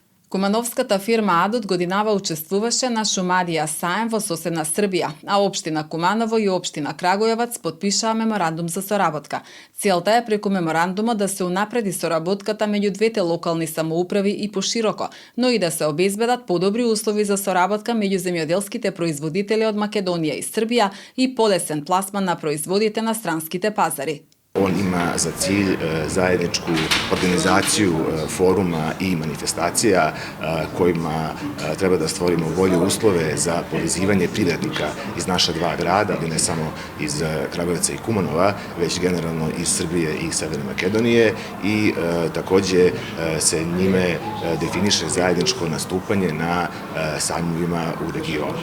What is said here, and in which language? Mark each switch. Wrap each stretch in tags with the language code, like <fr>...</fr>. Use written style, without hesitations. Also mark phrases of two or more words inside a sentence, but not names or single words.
<mk>Кумановската фирма Адут годинава учествуваше на Шумадија саем во соседна Србија, а општина Куманово и општина Крагујевац подпишаа меморандум за соработка. Целта е преку меморандумот да се унапреди соработката меѓу двете локални самоуправи и пошироко, но и да се обезбедат подобри услови за соработка меѓу земјоделските производители од Македонија и Србија и полесен пласман на производите на странските пазари.</mk> <sr>On ima za cilj zajedničku organizaciju foruma i manifestacija kojima treba da stvorimo bolje uslove za povezivanje privrednika iz naša dva grada, ali ne samo iz Kragujevca i Kumanova, već generalno iz Srbije i Severne Makedonije i takođe se njime definiše zajedničko nastupanje na sajmovima u regionu.</sr>